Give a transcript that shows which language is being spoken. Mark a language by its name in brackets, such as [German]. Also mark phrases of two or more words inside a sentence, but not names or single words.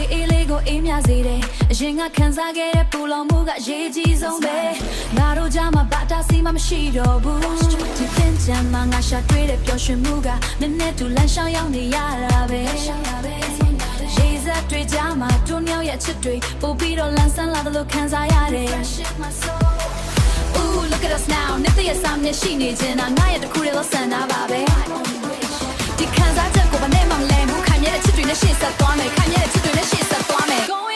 [Burmese] အေးလေးကိုအေးမြစေတယ်အရင်ကခံစားခဲ့တဲ့ပူလောင်မှုကရေကြီးဆုံး ပဲငါတို့ကြားမှာဘာတာစီမှမရှိတော့ဘူးဒီပင်ချမ်းမှာငါရှာတွေ့တဲ့ပျော်ရွှင်မှုကနည်းနည်းတူလမ်းရှောင်ရောက်နေရတာပဲရေစက်တွေကြားမှာတို့နှစ်ယောက်ရဲ့ချစ်တွေပို့ပြီးတော့လမ်းဆန်းလာတယ်လို့ခံစားရတယ် [English] Ooh look at us now [Burmese] နေ့တည်းဆောင်နေရှိနေခြင်းငါရဲ့တခုတည်းသောဆန္ဒပါပဲဒီခံစားချက်ကိုဘာနဲ့မှမလဲဘူးခံရတဲ့ချစ်တွေနဲ့ရှေ့ဆက်သွားမယ်ခံရတဲ့ချစ်တွေနဲ့ရှေ့ဆက်သွားမယ်